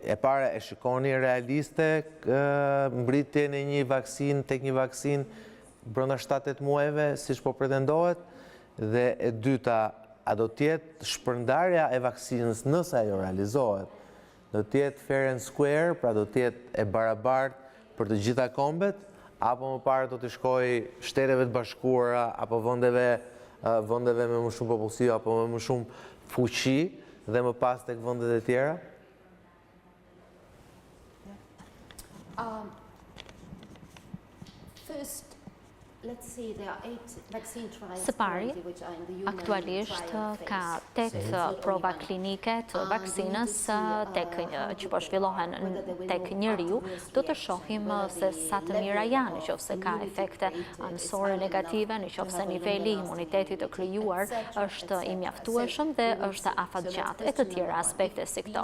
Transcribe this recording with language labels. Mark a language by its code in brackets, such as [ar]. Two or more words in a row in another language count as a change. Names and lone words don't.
[sq] E para, e shikoni realiste mbritjen e një vaksinë tek një vaksinë brenda 7-8 muajve, siç po pretendohet? Dhe e dyta, a do tjetë shpërndarja e vaksinës nëse ajo realizohet? Do tjetë [en] fair and square, [sq] pra do tjetë e barabartë për të gjitha kombet, apo më parë do të shkojë Shteteve të Bashkuara, apo vendeve me më shumë popullsi, apo me më shumë fuqi, dhe më pas tek vendet e tjera? [en] First, let's see, there are 8 vaccine trials [sq] Së pari, [en] which are in the human [sq] aktualisht [en] trial [sq] ka [en] phase. [sq] 8 prova klinike të vaksinës që po zhvillohen tek njeriu. Do të shohim se sa të mira janë, nëse ka efekte anësore negative, nëse niveli i imunitetit të krijuar është i mjaftueshëm dhe është afatgjatë, e të tjera aspekte si këto.